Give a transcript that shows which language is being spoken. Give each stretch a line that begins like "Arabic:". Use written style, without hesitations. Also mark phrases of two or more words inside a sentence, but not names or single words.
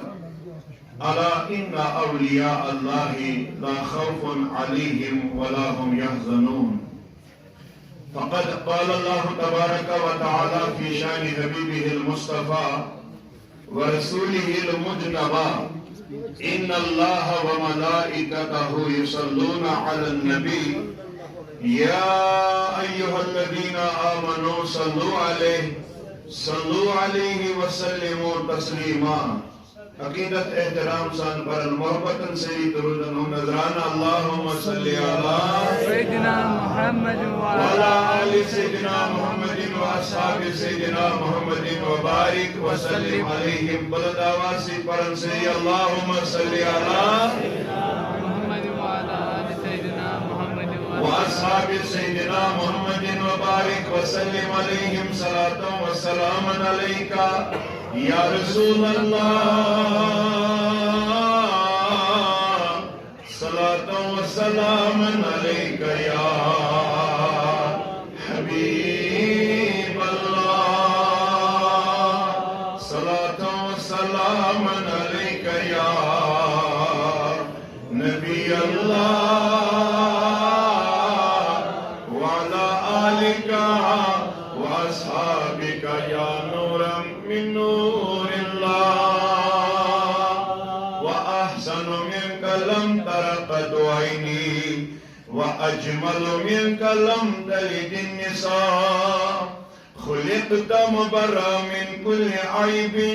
Arabic: ألا إن أولياء الله لا خوف عليهم ولا هم يحزنون فقد قال الله تبارك وتعالى في شان حبيبه المصطفى ورسوله المجتبى إن الله وملائكته يصلون على النبي يا أيها الذين آمنوا صلوا عليه وسلموا تسليما
Kashmiri: عقیدت احترام سان پر المحبتن سری درودن و نظران
Arabic: اللہم صلی علی سیدنا محمد وعلا آل سیدنا محمد و اصحاب سیدنا محمد و بارک و سلم علیہم
Kashmiri: بلد آواسی پرن سری
Arabic: اللہم صلی علی محمد وعلا آل سیدنا محمد و اصحاب سیدنا محمد و بارک و سلم علیہم صلاة و سلام علیکہ یا رسول اللہ صلاة و سلام علیک یا حبیب اللہ صلاة و سلام علیک یا نبی اللہ وعلا آلک و اصحابک یا نورا من نور اللہ وأحسن منك لم ترقد عيني وأجمل منك لم تلد النساء خلقت مبرأ من كل عيب